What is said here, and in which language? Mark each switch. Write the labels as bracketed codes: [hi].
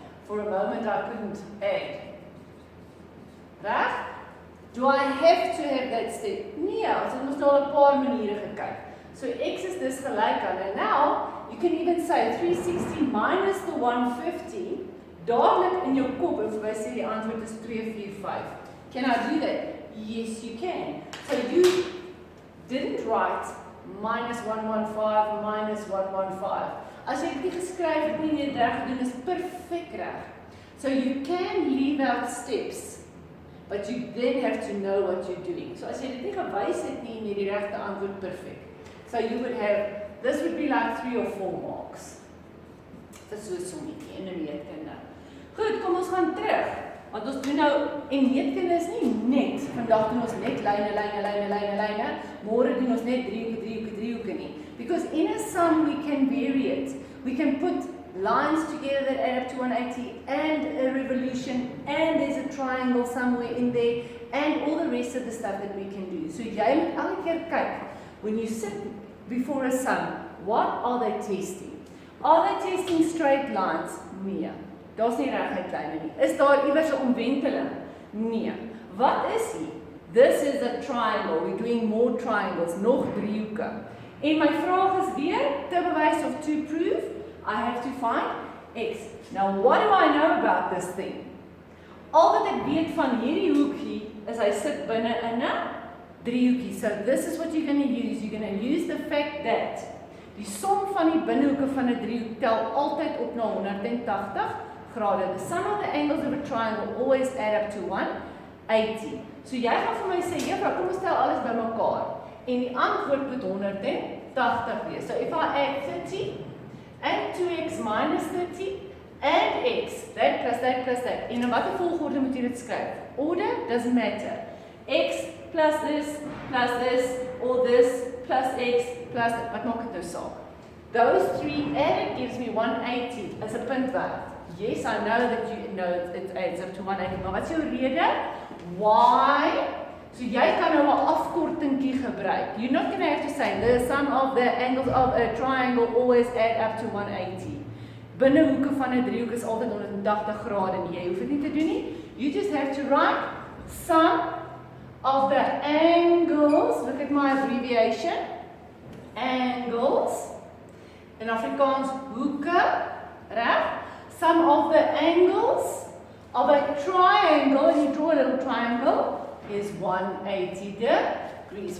[en] For a moment I couldn't add. Reg? Do I have to have that step? [af] Nee, ons het nou al 'n paar maniere gekyk. So x is dus gelyk aan, [en] and now you can even say 360 minus the 150, [af] dadelik in jou kop, en vir my sê die antwoord is 245. [en] Can I do that? Yes, you can. So you didn't write minus 115 minus 115. [af] As jy dit nie geskryf het nie, net reg gedoen, is perfek reg. [en] So you can leave out steps, but you then have to know what you're doing. [af] So as jy dit nie gewys het nie, met die regte antwoord perfek. [en] So you would have, this would be like 3 or 4 marks. [af] Vir so 'n sommetjie en 'n meetkunde. Goed, kom ons gaan terug. Want ons doen nou, en meetkunde is nie net, vandag doen ons net lyne, môre doen ons net driehoeke nie. [en] Because in a sum we can vary it. We can put lines together that add up to 180 and a revolution, and there's a triangle somewhere in there, and all the rest of the stuff that we can do. So [af] jy moet elke keer kyk, [en] when you sit before a sum, what are they testing? Are they testing straight lines? [af] Nee. Daar's nie reguit lyne nie. Is daar iewers 'n omwenteling? Nee. Wat is hier? [en] This is a triangle. We're doing more triangles, [af] nog driehoeke. En my vraag is weer, te bewys of [en] to prove, I have to find x. Now what do I know about this thing? [af] Al wat ek weet van hierdie hoekie is hy sit binne in 'n driehoekie. [en] So this is what you're going to use. You're going to use the fact that [af] die som van die binnehoeke van 'n driehoek tel altyd op na 180 grade. [en] The sum of the angles of a triangle always add up to 180. [af] So jy gaan vir my sê, juffrou, kom ons tel alles bymekaar. En die antwoord moet 180 wees. [en] So if I add 30 and 2x minus 30 and x, that plus that plus that. [af] En in watter volgorde moet jy dit skryf? [en] Order doesn't matter. X plus this, or this, plus x, plus that. [af] Wat maak dit nou saak? [en] Those three added gives me 180 as a [af] punt werd. [en] Yes, I know that you know it adds up to 180, [af] maar wat is jou rede? [en] Why? [af] So jy kan nou 'n afkortingkie gebruik. [en] You're not going to have to say the sum of the angles of a triangle always add up to 180. [af] Binnehoeke van 'n driehoek is altyd 180 grade en jy hoef dit nie te doen nie. [en] You just have to write sum of the angles. Look at my abbreviation. Angles. In Afrikaans [af] hoeke, reg? [en] Sum of the angles of a triangle, and you draw a little triangle, is 180 degrees.